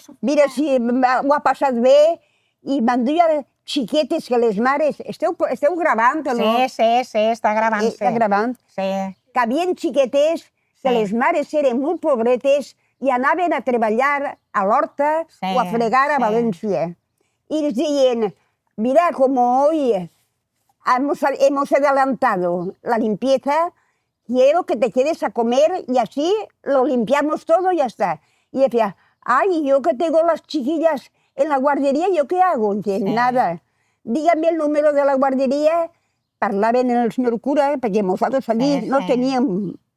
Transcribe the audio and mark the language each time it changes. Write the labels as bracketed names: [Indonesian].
[Catalan] Mira, sí, ho ha passat bé i me'n duia xiquetes que les mares... Esteu gravant, no? Sí, està gravant. Està gravant. Sí. Que havien xiquetes que les mares eren molt pobretes i anaven a treballar a l'horta o a fregar a València. I els deien, mira, com [Spanish] hoy hemos adelantado la limpieza, quiero que te quedes a comer y así lo limpiamos todo y ya está. Y decía, ay, yo que tengo las chiquillas en la guardería, ¿yo qué hago? Dice, nada, dígame el número de la guardería. [Catalan] Parlaven el senyor cura, perquè nosaltres allí no teníem...